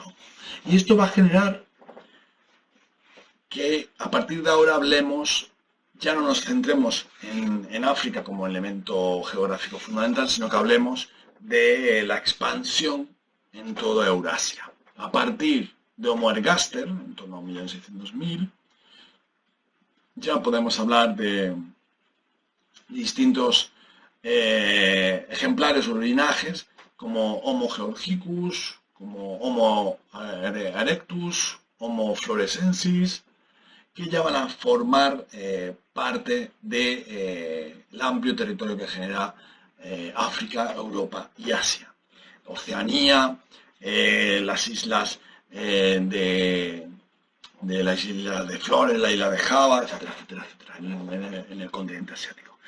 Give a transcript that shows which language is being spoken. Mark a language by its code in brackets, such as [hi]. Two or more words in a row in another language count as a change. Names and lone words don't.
[es] Y esto va a generar que a partir de ahora hablemos, ya no nos centremos en África como elemento geográfico fundamental, sino que hablemos de la expansión en toda Eurasia. A partir de Homo ergaster, en torno a 1.600.000, ya podemos hablar de distintos ejemplares o linajes, como Homo georgicus, como Homo erectus, Homo florescensis, que ya van a formar parte del amplio territorio que genera África, Europa y Asia. Oceanía, las islas de la isla de Flores, la isla de Java, etcétera, etcétera, etcétera, en el continente asiático.